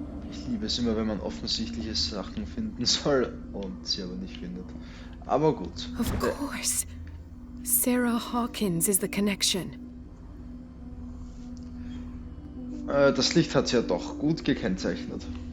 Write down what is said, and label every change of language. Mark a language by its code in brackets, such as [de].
[de] Ich liebe es immer, wenn man offensichtliche Sachen finden soll und sie aber nicht findet. Aber gut. [en] Of course. Sarah Hawkins is the connection. [de] Das Licht hat sie ja doch gut gekennzeichnet.